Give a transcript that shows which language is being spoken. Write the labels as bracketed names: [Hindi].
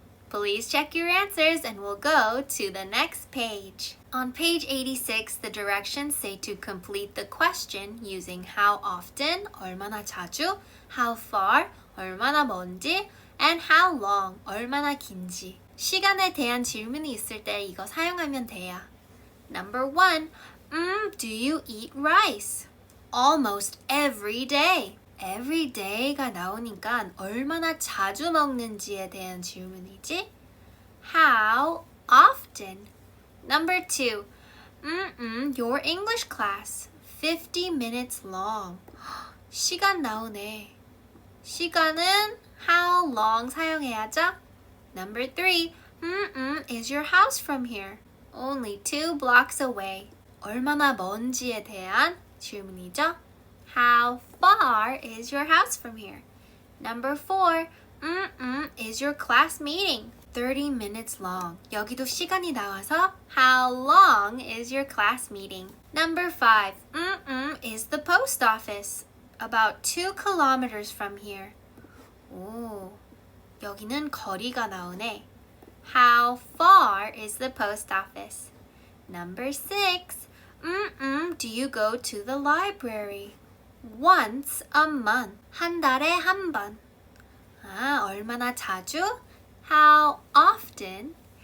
[English] Please check your answers and we'll go to the next page. On page 86, the directions say to complete the question using how often, [Korean] 얼마나 자주, [English] how far, [Korean] 얼마나 먼지, [English] and how long, [Korean] 얼마나 긴지. 시간에 대한 질문이 있을 때 이거 사용하면 돼요. [English] Number 1, do you eat rice? Almost every day. every day [Korean] 가 나오니까 얼마나 자주 먹는지에 대한 질문이지. [English] How often? Number 2, your English class, 50 minutes long. [Korean] 시간 나오네. 시간은 [English] how long [Korean] 사용해야죠. [English] Number 3, is your house from here? Only 2 blocks away. [Korean] 얼마나 먼지에 대한 질문이죠. [English] How far is your house from here? Number 4, is your class meeting? 30 minutes long. [Korean] 여기도 시간이 나와서 [English] how long is your class meeting? Number 5, is the post office? About 2 kilometers from here. [Korean] 오, 여기는 거리가 나오네. [English] How far is the post office? Number 6, do you go to the library? Once a month. [Korean] 한 달에 한 번. 얼마나 자주? [English] How often?